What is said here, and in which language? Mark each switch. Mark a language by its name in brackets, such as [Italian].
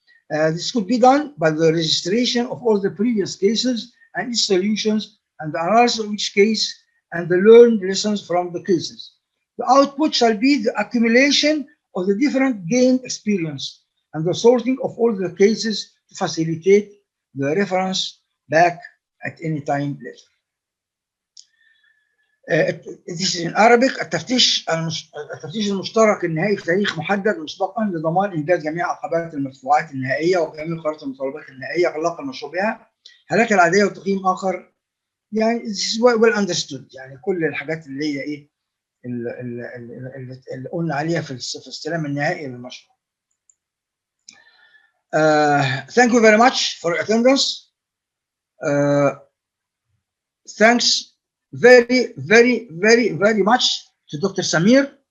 [English] This could be done by the registration of all the previous cases and its solutions and the analysis of each case and the learned lessons from the cases. The output shall be the accumulation of the different gained experience and the sorting of all the cases to facilitate the reference back at any time later. This is in Arabic. [Arabic] التفتيش المشترك النهائي في تاريخ محدد مسبقا لضمان انجاز جميع عقبات المدفوعات النهائيه وجميع قرارات المطالبات النهائيه اغلاق المشروع بها. هلاك العاديه وتقييم اخر، يعني [English] this is well understood. [Arabic] يعني كل الحاجات اللي هي ايه اللي قلنا عليها في الاستلام النهائي للمشروع. [English] Thank you very much for your attendance. Thanks very much to Dr. Samir.